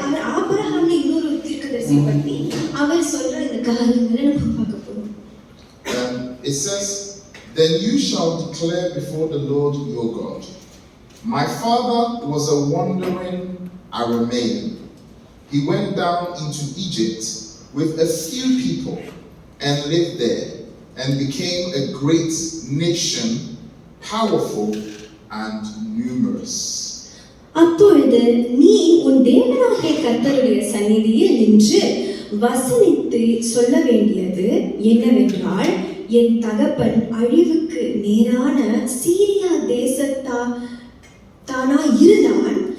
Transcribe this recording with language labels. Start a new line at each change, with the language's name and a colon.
Tamil: அவர் ஆபிரகாம்னு இன்னொரு தீர்க்கதரிசி பத்தி அவர் சொல்ற இந்த காரியங்களை நம்ம பார்க்க போறோம்.
English: It says, "Then you shall declare before the Lord your God, my father was a wandering Aramean. He went down into Egypt with a few people and lived there and became a great nation, powerful and numerous."
Tamil: அப்பொழுது நீ உன் தேவனாகிய கர்த்தருடைய சந்நிதியில் நின்று வசனித்து சொல்ல வேண்டியது என்னவென்றால், என் தகப்பன் அழிவுக்கு நேரான சீரியா தேசத்தானா இருந்தான்.